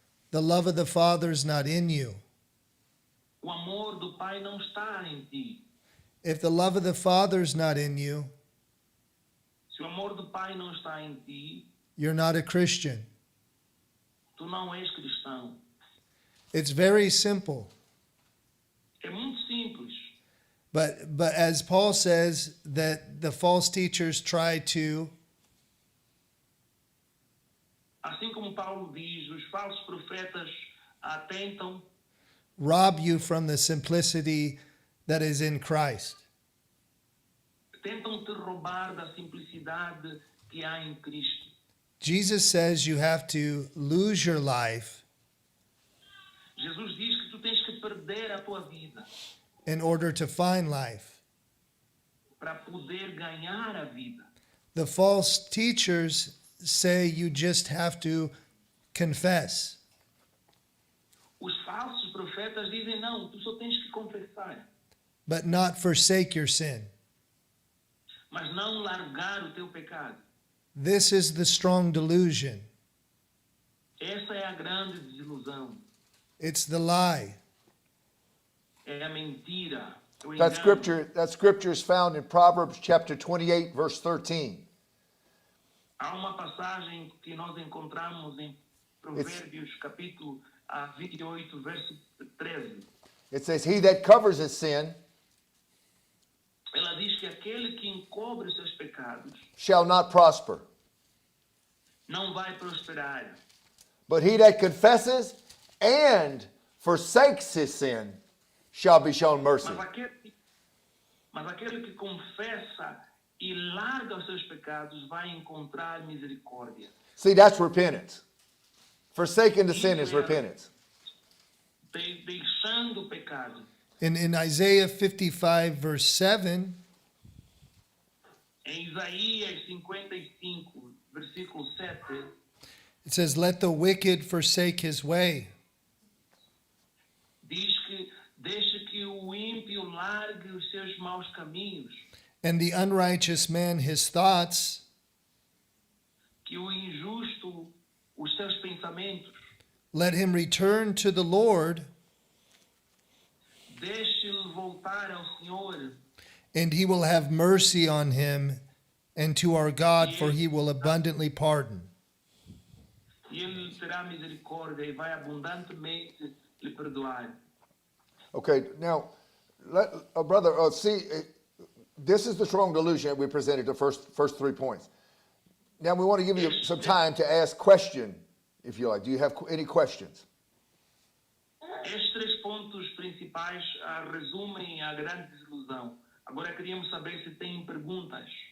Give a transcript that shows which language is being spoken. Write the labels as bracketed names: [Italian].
[English] the love of the Father is not in you. [Portuguese] o amor do Pai não está em ti. [English] If the love of the Father is not in you, [Portuguese] Se o amor do Pai não está em ti, [English] you're not a Christian. [Portuguese] tu não és cristão. [English] It's very simple. [Portuguese] É muito simples. [English] But as Paul says that the false teachers try to [Portuguese] Assim como Paulo diz, os falsos profetas tentam [English] rob you from the simplicity that is in Christ. [Portuguese] te roubar da simplicidade que há em Cristo. [English] Jesus says you have to lose your life [Portuguese] Jesus diz que tu tens que perder a tua vida [English] in order to find life. [Portuguese] para poder ganhar a vida. [English] The false teachers say you just have to confess. [Portuguese] Os falsos profetas dizem não, tu só tens que confessar, [English] But not forsake your sin. [Portuguese] mas não largar o teu pecado. [English] This is the strong delusion. [Portuguese] Essa é a grande desilusão. [English] It's the lie. [Portuguese] É a mentira. É o [English] That [Portuguese] engano. [English] scripture is found in Proverbs chapter 28, verse 13. [Portuguese] Há uma passagem que nós encontramos em Provérbios, capítulo 28, verso 13. [English] It says, "He that covers his sin [Portuguese] Ela diz que aquele que encobre os seus pecados [English] shall not prosper, [Portuguese] não vai prosperar. [English] but he that confesses and forsakes his sin shall be shown mercy." [Portuguese] Mas aquele que confessa e larga os seus pecados vai encontrar misericórdia. [English] See, that's repentance. Forsaking the sin is repentance. [Portuguese] Deixando o pecado. [English] In Isaiah 55, verse 7, [Portuguese] Em Isaías 55, versículo 7, [English] it says, "Let the wicked forsake his way, [Portuguese] diz que deixa que o ímpio largue os seus maus caminhos, [English] and the unrighteous man his thoughts, [Portuguese] que o injusto os seus pensamentos. [English] let him return to the Lord, [Portuguese] Deixe-o voltar ao Senhor, [English] and he will have mercy on him, and to our God, for he will abundantly pardon." [Portuguese] e ele terá misericórdia e vai abundantemente lhe perdoar. [English] Okay, now, brother, this is the strong delusion that we presented, the first 3 points. Now we want to give you some time to ask question, if you like. Do you have any questions? [Portuguese] Estes 3 pontos principais resumem a grande desilusão. Agora queríamos saber se têm perguntas.